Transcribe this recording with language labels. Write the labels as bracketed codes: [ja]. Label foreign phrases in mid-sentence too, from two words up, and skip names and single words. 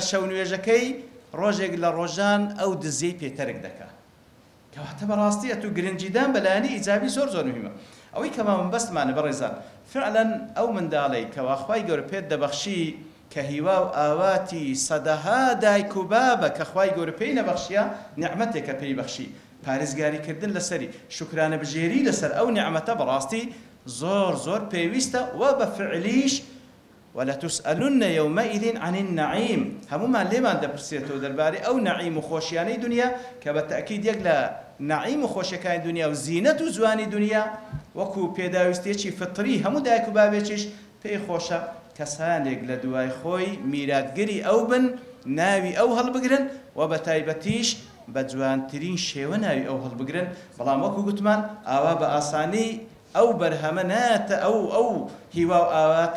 [ckb] شەو نوێژەکەی ڕۆژێک لە ڕۆژان ئەو دزیی پێتەرک دەکا کەواتە بەڕاستی ئەتو گرنگیدان بەلایەنی ئیجابی زۆر زۆر مهمە ئەوەی کە مەبەستمانە بەڕێزان فعلا ئەو منداڵەی کەوا خوای گەورە پێت دەبەخشی کە هیوا و ئاواتی سەدەها دایک و بابە کە خوای گەورە پێی نەبەخشیە نیعمەتێکە پێی بەخشی پارێزگاریکردن لەسەری شوکرانە بژێری لەسەر ئەو نیعمەتە بەڕاستی زۆر زۆر پێویستە و بە فعلیش [ar] ولتسألن يومئذ عن النعيم [ckb] همومان لێمان دەپرسێتەوە دەربارەی ئەو نعیم و خۆشیانەی دنیا کە بە تەئکید یەک لە نعیم و خۆشیەکانی دنیا و زینەت و جوانی دنیا وەکو پێداویستێکی فطری هەموو دایک و بابێکیش پێی خۆشە کەسانێک لە دوای خۆی میراتگەری ئەو بن ناوی ئەو هەڵبگرن و بە تایبەتیش بە جوانترین شێوە ناوی ئەو هەڵبگرن بەڵام وەکو گوتمان ئاوا بە ئاسانی ئەو بەرهەمە ناتە ئەو هیوا و ئاواتە